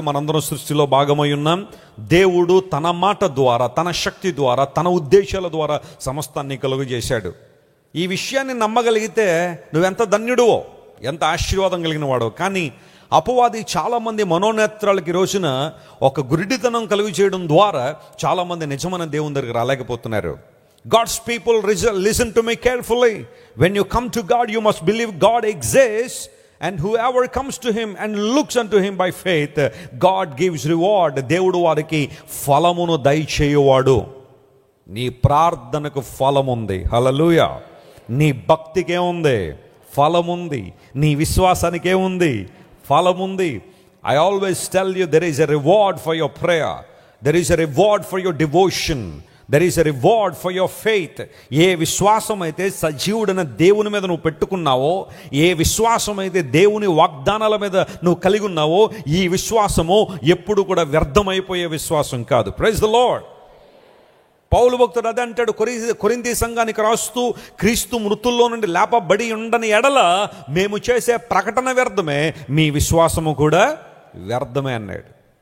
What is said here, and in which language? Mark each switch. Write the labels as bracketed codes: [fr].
[te] మనందరం సృష్టిలో భాగమై ఉన్నాం. దేవుడు తన మాట ద్వారా, తన శక్తి ద్వారా, తన ఉద్దేశాల ద్వారా సమస్తాన్ని కలుగు చేశాడు. ఈ విషయాన్ని నమ్మగలిగితే నువ్వెంత ధన్యుడువో, ఎంత ఆశీర్వాదం కలిగిన వాడో. కానీ అపవాది చాలామంది మనోనేత్రాలకి రోజున ఒక గురిడితనం కలుగు చేయడం ద్వారా చాలామంది నిజమైన దేవుని దగ్గరికి రాలేకపోతున్నారు. [en] God's people, listen to me carefully. When you come to God, you must believe God exists, and whoever comes to him and looks unto him by faith, God gives reward. [te] దేవుడు వారికి ఫలమును దయచేయువాడు. నీ ప్రార్థనకు ఫలముంది. హల్లెలూయా. నీ భక్తికేముంది? ఫలముంది. నీ విశ్వాసానికేముంది? ఫలముంది. [en] I always tell you, there is a reward for your prayer. There is a reward for your devotion. There is a reward for your faith. [te] ఏ విశ్వాసం అయితే సజీవుడైన దేవుని మీద నువ్వు పెట్టుకున్నావో, ఏ విశ్వాసం అయితే దేవుని వాగ్దానాల మీద నువ్వు కలిగి ఉన్నావో, ఈ విశ్వాసము ఎప్పుడు కూడా వ్యర్థమైపోయే విశ్వాసం కాదు. [en] Praise the Lord. [te] పౌలు భక్తుడు అదే అంటాడు కొరింథీ సంఘానికి రాస్తూ, క్రీస్తు మృతుల్లో నుండి లేపబడి ఉండని ఎడల మేము చేసే ప్రకటన వ్యర్థమే, మీ విశ్వాసము కూడా వ్యర్థమే అన్నాడు.